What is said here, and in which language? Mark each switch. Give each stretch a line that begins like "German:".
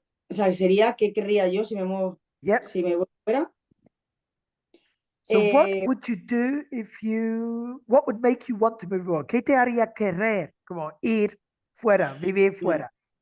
Spanish: O sea, sería qué querría yo si me muevo,
English: Yep.
Spanish: si me voy fuera.
English: So what would you do what would make you want to move abroad?
Spanish: ¿Qué te haría querer como ir fuera, vivir fuera?